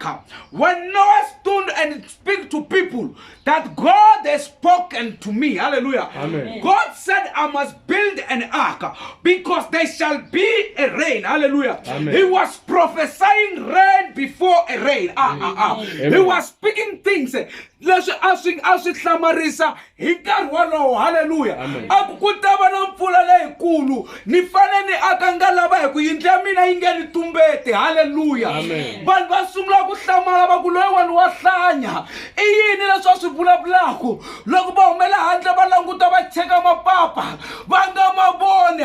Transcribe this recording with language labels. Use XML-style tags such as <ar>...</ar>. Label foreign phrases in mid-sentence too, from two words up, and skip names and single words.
<en>When Noah stood and speak to people that God has spoken to me. Hallelujah. Amen. God said, I must build an ark because there shall be a rain. Hallelujah. Amen. He was prophesying rain before a rain. He was speaking things.</en> <ts>Leswi a swi hlamarisa hi nkarhi wolowo. Hallelujah. A ku tava na mpfula leyikulu ni fane ni aka ngalava hi ku yindlu ya mina yi nge ni tumbeti. Hallelujah. Vanhu va sungula ku hlamala va ku loyi wani wa hlanya i yini leswi a swi vulavulaka loko va humela handle va languta va cheka mapapa va nga ma voni.</ts>